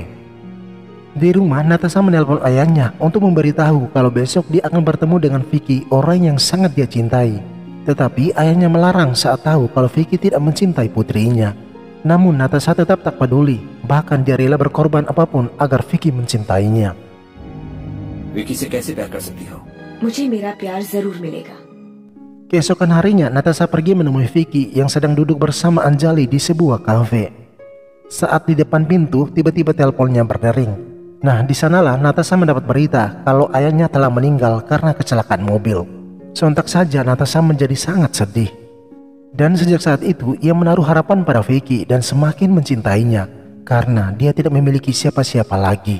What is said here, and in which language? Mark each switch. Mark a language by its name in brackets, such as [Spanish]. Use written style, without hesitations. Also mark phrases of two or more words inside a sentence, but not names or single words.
[Indonesian] Di rumah, Natasha menelpon ayahnya untuk memberitahu kalau besok dia akan bertemu dengan Vicky, orang yang sangat dia cintai. Tetapi ayahnya melarang saat tahu kalau Vicky tidak mencintai putrinya. Namun Natasha tetap tak peduli, bahkan dia rela berkorban apapun agar Vicky mencintainya. [Hindi] विकी से कैसे प्यार कर सकती हो? मुझे मेरा प्यार जरूर मिलेगा. [Indonesian] Keesokan harinya Natasha pergi menemui Vicky yang sedang duduk bersama Anjali di sebuah kafe. Saat di depan pintu, tiba-tiba teleponnya berdering. Nah, di sanalah Natasha mendapat berita kalau ayahnya telah meninggal karena kecelakaan mobil. Sontak saja Natasha menjadi sangat sedih. Dan sejak saat itu ia menaruh harapan pada Vicky dan semakin mencintainya karena dia tidak memiliki siapa-siapa lagi.